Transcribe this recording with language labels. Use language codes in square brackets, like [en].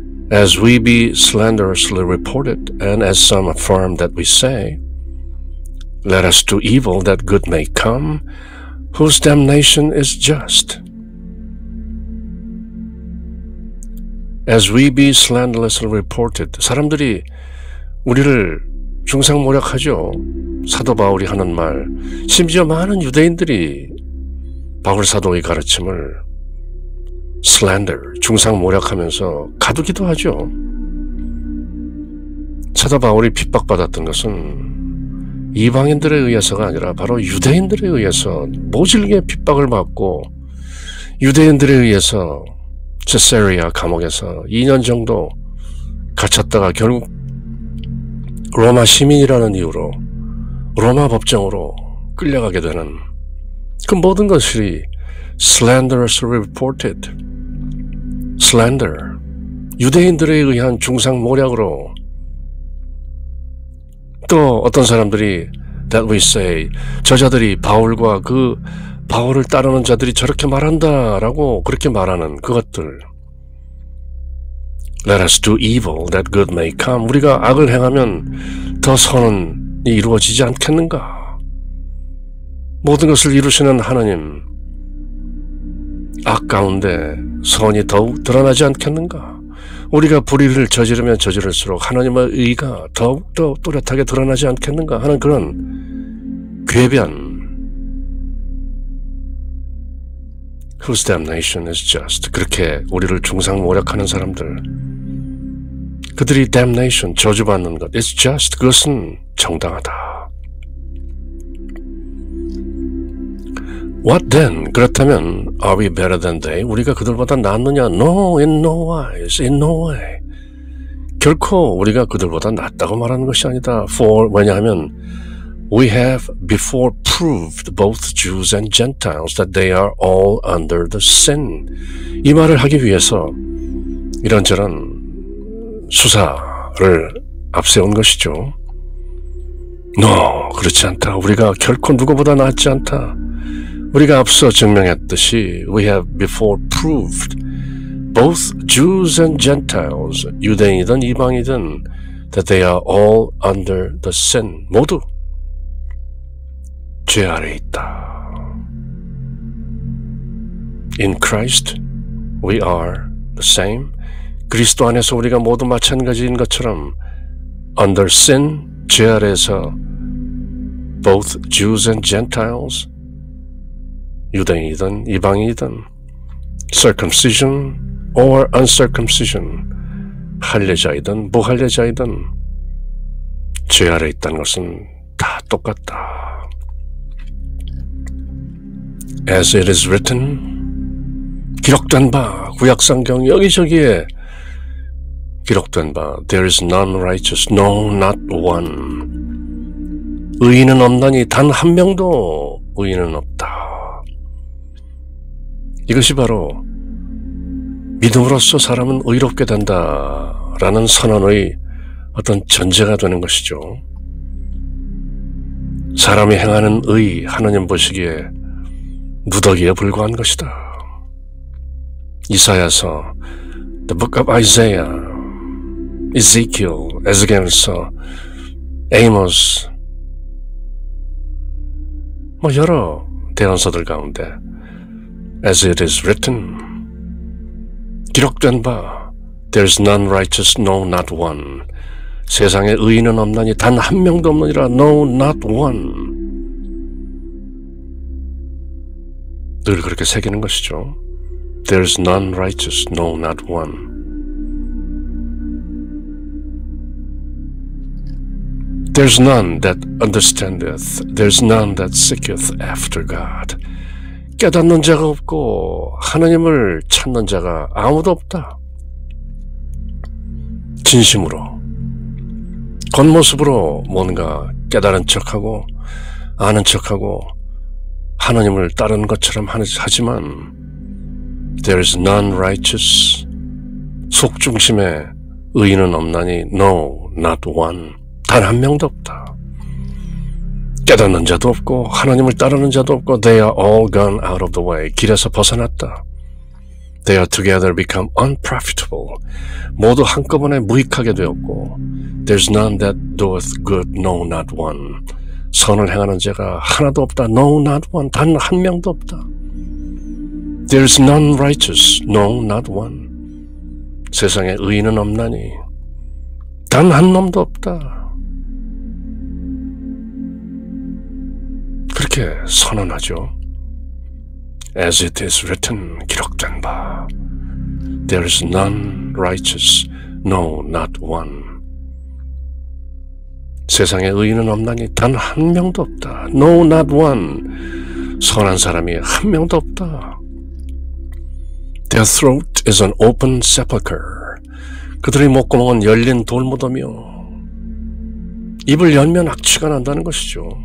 [en] As we be slanderously reported, and as some affirm that we say, let us do evil that good may come, whose damnation is just. As we be slanderously reported, [ko] 사람들이 우리를 중상모략하죠. 사도 바울이 하는 말, 심지어 많은 유대인들이 바울 사도의 가르침을 slander, 중상모략하면서 가두기도 하죠. 사도 바울이 핍박받았던 것은 이방인들에 의해서가 아니라 바로 유대인들에 의해서 모질게 핍박을 받고 유대인들에 의해서 세사리아 감옥에서 2년 정도 갇혔다가 결국 로마 시민이라는 이유로 로마 법정으로 끌려가게 되는 그 모든 것이 [en] slanderously reported, [ko] slander, 유대인들에 의한 중상모략으로 또 어떤 사람들이 [en] that we say, [ko] 저자들이 바울과 그 바울을 따르는 자들이 저렇게 말한다라고 그렇게 말하는 그것들. [en] Let us do evil that good may come. [ko] 우리가 악을 행하면 더 선이 이루어지지 않겠는가? 모든 것을 이루시는 하나님, 악 가운데 선이 더욱 드러나지 않겠는가? 우리가 불의를 저지르면 저지를수록 하나님의 의가 더욱더 또렷하게 드러나지 않겠는가 하는 그런 궤변. [en] Whose damnation is just. [ko] 그렇게 우리를 중상모략하는 사람들, 그들이 damnation, 저주받는 것, [en] it's just, [ko] 그것은 정당하다. [en] What then? [ko] 그렇다면 [en] are we better than they? [ko] 우리가 그들보다 낫느냐? [en] No, in no wise, in no way. [ko] 결코 우리가 그들보다 낫다고 말하는 것이 아니다. [en] For, [ko] 왜냐하면 [en] we have before proved both Jews and Gentiles that they are all under the sin. [ko] 이 말을 하기 위해서 이런저런 수사를 앞세운 것이죠. [en] No, [ko] 그렇지 않다. 우리가 결코 누구보다 낫지 않다. 우리가 앞서 증명했듯이 [en] we have before proved both Jews and Gentiles, [ko] 유대인이든 이방이든 [en] that they are all under the sin. [ko] 모두 죄 아래 있다. [en] In Christ we are the same. [ko] 그리스도 안에서 우리가 모두 마찬가지인 것처럼 [en] under sin, [ko] 죄 아래에서 [en] both Jews and Gentiles, [ko] 유대인이든 이방인이든 [en] circumcision or uncircumcision, [ko] 할례자이든 무할례자이든 죄 아래 있다는 것은 다 똑같다. [en] As it is written, [ko] 기록된 바, 구약성경 여기저기에 기록된 바, [en] there is none righteous, no, not one. [ko] 의인은 없나니 단 한 명도 의인은 없다. 이것이 바로 믿음으로써 사람은 의롭게 된다라는 선언의 어떤 전제가 되는 것이죠. 사람이 행하는 의, 하나님 보시기에 누더기에 불과한 것이다. 이사야서, [en] the book of Isaiah, Ezekiel, [ko] 에스겔서, 에이모스, 여러 대언서들 가운데 [en] as it is written, [ko] 기록된 바, [en] there's none righteous, no, not one. [ko] 세상에 의인은 없나니 단 한 명도 없느니라, [en] no, not one. [ko] 늘 그렇게 새기는 것이죠. [en] There's none righteous, no, not one. There's none that understandeth, there's none that seeketh after God. [ko] 깨닫는 자가 없고 하나님을 찾는 자가 아무도 없다. 진심으로, 겉모습으로 뭔가 깨달은 척하고 아는 척하고 하나님을 따르는 것처럼 하지만 [en] there is none righteous, [ko] 속중심에 의인은 없나니 [en] no, not one. [ko] 단 한 명도 없다. 깨닫는 자도 없고 하나님을 따르는 자도 없고 [en] they are all gone out of the way. [ko] 길에서 벗어났다. [en] They are together become unprofitable. [ko] 모두 한꺼번에 무익하게 되었고 [en] There's none that doeth good, no, not one. [ko] 선을 행하는 자가 하나도 없다. [en] No, not one. [ko] 단 한 명도 없다. [en] There's none righteous, no, not one. [ko] 세상에 의인은 없나니 단 한 놈도 없다. 그렇게 선언하죠. [en] As it is written, [ko] 기록된 바. [en] There is none righteous, no, not one. [ko] 세상에 의인은 없나니 단 한 명도 없다. [en] No, not one. [ko] 선한 사람이 한 명도 없다. [en] Their throat is an open sepulchre. [ko] 그들의 목구멍은 열린 돌무덤이요. 입을 열면 악취가 난다는 것이죠.